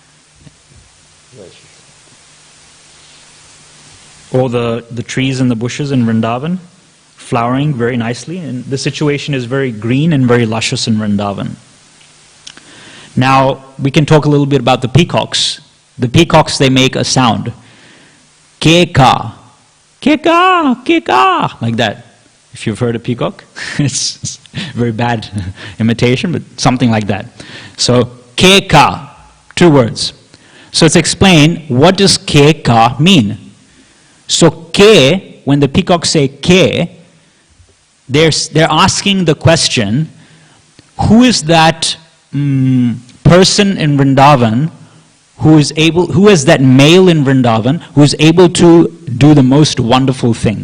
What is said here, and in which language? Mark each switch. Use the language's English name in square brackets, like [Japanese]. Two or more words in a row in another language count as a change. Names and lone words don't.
[English] All the trees and the bushes in Vrindavan flowering very nicely, and the situation is very green and very luscious in Vrindavan. Now we can talk a little bit about the peacocks. The peacocks, they make a sound, ke-ka, ke-ka, ke-ka, like that. If you've heard a peacock, it's very bad imitation, but something like that. So ke-ka, 2 words. So it's explained, what does ke-ka mean? So ke, when the peacocks say ke, they're asking the question, who is that person in Vrindavan who is that male in Vrindavan who is able to do the most wonderful thing?